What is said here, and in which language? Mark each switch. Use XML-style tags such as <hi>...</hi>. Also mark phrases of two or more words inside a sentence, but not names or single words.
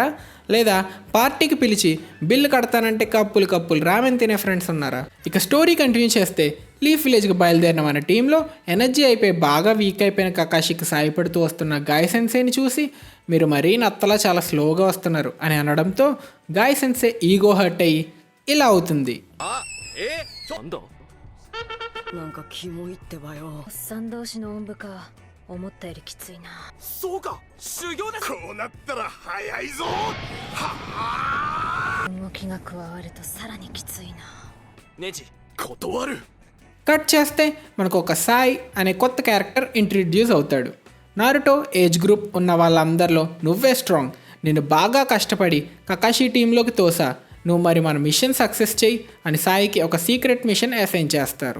<te>లేదా పార్టీకి పిలిచి బిల్లు కడతానంటే కప్పులు రామెన్ తినే ఫ్రెండ్స్ ఉన్నారా? ఇక</te> <en>story continue</en> <te>చేస్తే లీఫ్ విలేజ్కి బయలుదేరిన మన టీంలో ఎనర్జీ అయిపోయి బాగా వీక్ అయిపోయిన కకాషికి సాయపడుతూ వస్తున్న గాయ్ సెన్సేని చూసి మీరు మరీ నత్తలా చాలా స్లోగా వస్తున్నారు అని అనడంతో గాయ్ సెన్సే</te> <en>ego hurt</en> <te>అయ్యి ఇలా అవుతుంది.</te> <ja>なんかキモいってばよ。おっさん同士のおんぶか。思ったよりきついな。そうか、修行です。こうなったら早いぞ。はあ。動きが加わるとさらにきついな。ネジ、断る。</ja> <te>కట్ చేస్తే మనకు ఒక సాయ్ అనే కొత్త</te> <en>character introduce</en> <te>అవుతాడు. నారుటో</te> <en>age group</en> <te>ఉన్న వాళ్ళందరిలో నువ్వే స్ట్రాంగ్, నేను బాగా కష్టపడి కకాషి టీంలోకి తోసా, నువ్వు మరి మన</te> <en>mission success</en> <te>చేయి అని సాయికి ఒక</te> <en>secret mission assign</en> <te>చేస్తారు.</te>